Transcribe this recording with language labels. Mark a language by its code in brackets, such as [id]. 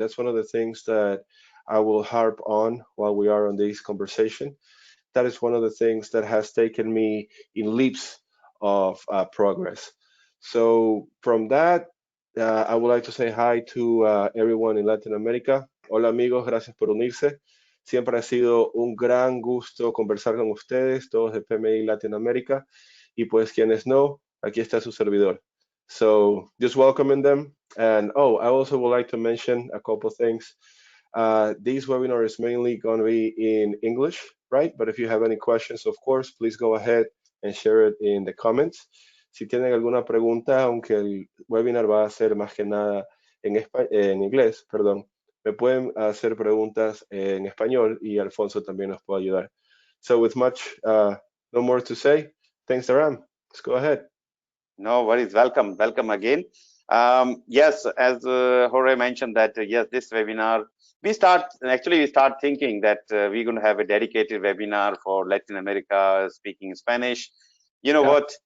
[en] That's one of the things that I will harp on while we are on this conversation. That is one of the things that has taken me in leaps of progress. So from that, I would like to say hi to everyone in Latin America. [es] Hola amigos, gracias por unirse. Siempre ha sido un gran gusto conversar con ustedes, todos de PMI Latinoamérica. Y pues quienes no, aquí está su servidor. [en] So just welcoming them. And oh, I also would like to mention a couple things. This webinar is mainly going to be in English, right? But if you have any questions, of course, please go ahead and share it in the comments. [es] Si tienen alguna pregunta, aunque el webinar va a ser más que nada en inglés, perdón, me pueden hacer preguntas en español y Alfonso también nos puede ayudar. [en] So with much, no more to say, thanks, Dharam. Let's go ahead. No worries. Welcome again. Yes, as Jorge mentioned that yes, this webinar we start thinking that we're going to have a dedicated webinar for Latin America speaking Spanish. You know what?